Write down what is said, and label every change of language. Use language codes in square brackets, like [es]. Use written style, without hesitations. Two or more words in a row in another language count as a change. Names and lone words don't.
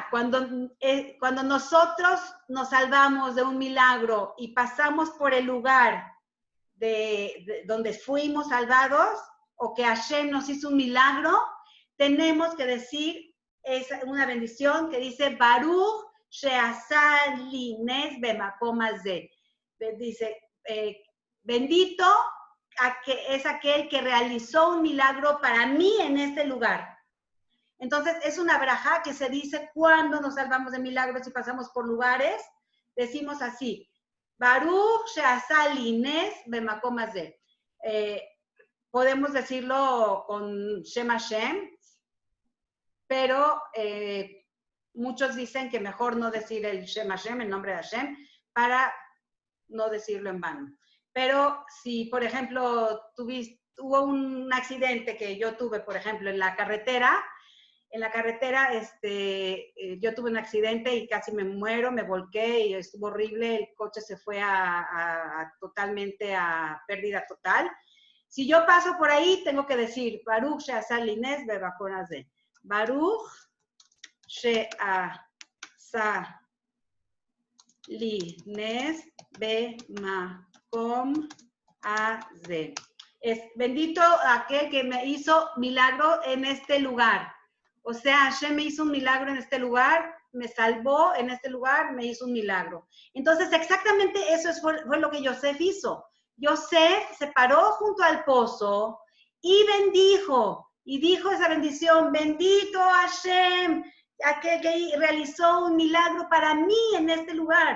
[es] Cuando nosotros nos salvamos de un milagro y pasamos por el lugar donde fuimos salvados, o que Hashem nos hizo un milagro, tenemos que decir, es una bendición que dice, [he] ברוך שעשה לי נס במקום הזה. [es] Dice, bendito es aquel que realizó un milagro para mí en este lugar. Entonces, es una brajá que se dice cuando nos salvamos de milagros y pasamos por lugares, decimos así, [he] ברוך שעשה לי נס במקום הזה. [es] Podemos decirlo con [he] שם השם, [es] pero muchos dicen que mejor no decir el [he] שם השם, [es] el nombre de Hashem, para no decirlo en vano. Pero si, por ejemplo, hubo un accidente que yo tuve, por ejemplo, en la carretera, yo tuve un accidente y casi me muero, me volqué y estuvo horrible, el coche se fue totalmente a pérdida total. Si yo paso por ahí, tengo que decir, [he] ברוך שעשה לי נס במקום הזה. ברוך שעשה לי נס במקום הזה. [es] Es bendito aquel que me hizo milagro en este lugar. O sea, Hashem me hizo un milagro en este lugar, me salvó en este lugar, me hizo un milagro. Entonces, exactamente eso fue lo que Yosef hizo. Yosef se paró junto al pozo y bendijo, y dijo esa bendición, bendito Hashem, aquel que realizó un milagro para mí en este lugar.